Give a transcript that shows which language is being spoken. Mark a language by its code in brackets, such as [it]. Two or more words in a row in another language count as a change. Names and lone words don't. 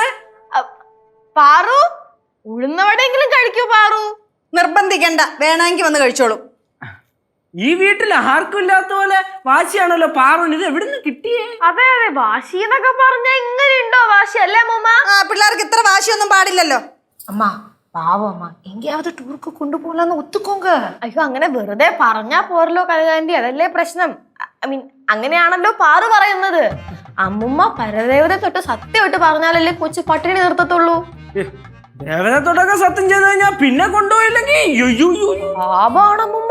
[ml] പാറു, ഉഴുന്നവടെങ്കിലും കഴിക്കൂ പാറു. നിർബന്ധിക്കണ്ട, വേണമെങ്കിൽ വന്ന് കഴിച്ചോളൂ. ഈ വീട്ടിൽ ആർക്കും ഇല്ലാത്ത പോലെ വാശിയാണല്ലോ പാറുവിന്. ഇത് എവിടുന്ന് കിട്ടിയേ? അതെ അതെ, വാശി എന്നൊക്കെ പറഞ്ഞാ ഇങ്ങനെ ഉണ്ടോ വാശി? അല്ലേ അമ്മൂമ്മ? ആ പിള്ളേർക്ക് ഇത്ര വാശിയൊന്നും പാടില്ലല്ലോ. [ta] அம்மா பாவம் அம்மா, எங்கேயாவது டூருக்கு கொண்டு போலான்னு ஒத்துக்கோங்க. [ml] അയ്യോ, അങ്ങനെ വെറുതെ പറഞ്ഞാ പോരല്ലോ കനകാന്റി, അതല്ലേ പ്രശ്നം. [en] I mean [ml] അങ്ങനെയാണല്ലോ പാറു പറയുന്നത്. അമ്മുമ്മ പരദേവത തൊട്ട് സത്യമായിട്ട് പറഞ്ഞാലല്ലേ കൊച്ചു പട്ടിണി നിർത്തത്തുള്ളൂ. ദേവതത്തോടൊക്കെ സത്യം ചെയ്ത് കഴിഞ്ഞാൽ പിന്നെ കൊണ്ടുപോയില്ലെങ്കിൽ പാപാണ് അമ്മുമ്മ.